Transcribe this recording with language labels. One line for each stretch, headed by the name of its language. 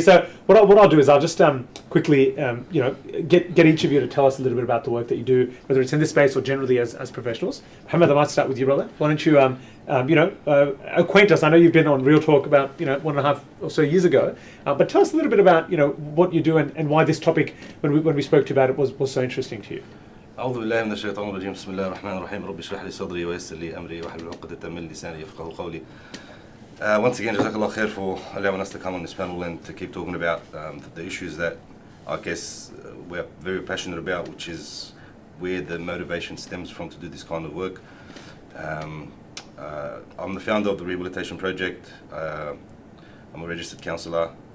English: So what I'll do is I'll just quickly get each of you to tell us a little bit about the work that you do, whether it's in this space or generally as professionals. Hamad, I might start with you, brother. Why don't you acquaint us? I know you've been on Real Talk about 1.5 or so years ago, but tell us a little bit about what you do and why this topic, when we spoke to you about it, was so interesting to you.
Arabic: أعوذ بالله من الشيطان الرجيم بسم الله الرحمن الرحيم رب اشرح لي صدري ويسر لي أمري واحلل عقدة من لساني يفقهوا قولي.
English: Once again, Jazakallah khair for allowing us to come on this panel and to keep talking about the issues that I guess we're very passionate about, which is where the motivation stems from to do this kind of work. I'm the founder of the Rehabilitation Project. I'm a registered counsellor.